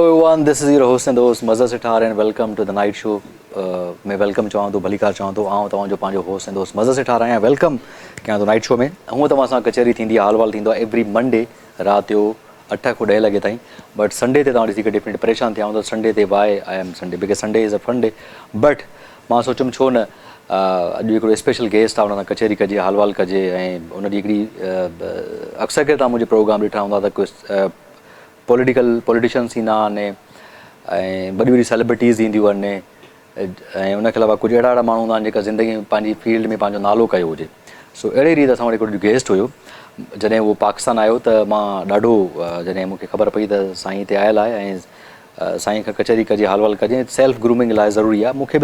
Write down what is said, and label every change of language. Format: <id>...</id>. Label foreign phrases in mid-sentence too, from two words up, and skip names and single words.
<en>everyone, this is your host and host Mazhar Sithar and welcome to the night show.</en> <sd>मैं वेलकम चवां थो भली कार चवां थो आऊं तव्हांजो पंहिंजो होस्ट ऐं दोस्त मज़र सेठार आहियां वेलकम कयां थो नाइट शो में हूअं तव्हां सां कचहरी थींदी आहे हाल वाल थींदो आहे</sd> <en>every Monday</en> <sd>राति जो 8 खां 10 लॻे ताईं बट संडे ते तव्हां ॾिसी करे डिफरेंट परेशान थिया त संडे ते</sd> <en>why I am Sunday because Sunday is a fun day</en> <sd>बट मां सोचियुमि छो न अॼु हिकिड़ो</sd> <en>special guest</en> <sd>आहे हुन सां कचहरी कजे हाल वाल कजे ऐं हुनजी हिकिड़ी अक्सर करे तव्हां मुंहिंजे प्रोग्राम ॾिठा हूंदा त कुझु पॉलिटिशियन्स ईंदा आहिनि ऐं वॾी वॾी सेलिब्रिटीज़ ईंदियूं आहिनि ऐं उनखे अलावा कुझु अहिड़ा अहिड़ा माण्हू हूंदा आहिनि जेका ज़िंदगी में पंहिंजी फील्ड में पंहिंजो नालो कयो हुजे सो अहिड़े रीति असां वटि हिकिड़ो गेस्ट हुयो जॾहिं उहो पाकिस्तान आयो त मां ॾाढो जॾहिं मूंखे ख़बर पई त साईं हिते आयल आहे ऐं साईं खां कचहरी कजे हाल वाल कजे</sd> <en>self grooming</en> <sd>लाइ ज़रूरी आहे मूंखे बि</sd>